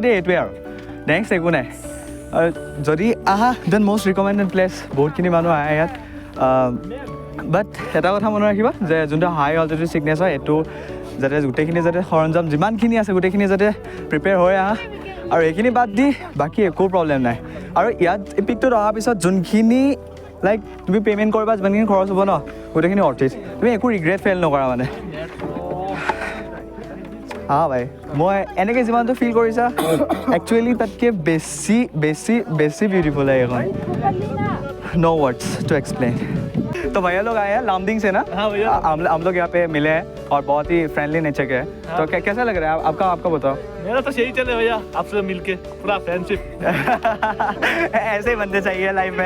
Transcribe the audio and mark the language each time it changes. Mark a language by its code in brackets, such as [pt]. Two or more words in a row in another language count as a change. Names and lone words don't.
[as] যদি এইটোৱে আৰু নেক্সট একো নাই আৰু যদি আহা [en] then most recommended place [as] বহুতখিনি মানুহ আহে ইয়াত বাট এটা কথা মনত ৰাখিবা যে যোনটো [en] high altitude sickness [as] হয় এইটো যাতে গোটেইখিনি যাতে সৰঞ্জাম যিমানখিনি আছে গোটেইখিনি যাতে প্ৰিপেয়াৰ হৈ আহা আৰু এইখিনি বাদ দি বাকী একো প্ৰব্লেম নাই আৰু ইয়াত এই পিকটোত অহাৰ পিছত যোনখিনি লাইক তুমি পে'মেণ্ট কৰিবা যিমানখিনি খৰচ হ'ব ন গোটেইখিনি অৰ্থিত তুমি একো [en] regret feel [as] নকৰা মানে ভাই মই এনেকৈ যিমানটো ফিল কৰিছা একচুৱেলি তাতকৈ বেছি বিউটিফুল [hi] है এখন [en] no words to explain [hi] तो भैया लोग आए हैं लामडिंग से ना हाँ भैया हम लोग यहाँ पे मिले हैं और बहुत ही [en] friendly nature [hi] के हैं तो कैसा लग रहा है आपका बताओ मेरा तो यही चले भैया आपसे मिलके पूरा फ्रेंडशिप ऐसे ही बनते चाहिए लाइफ में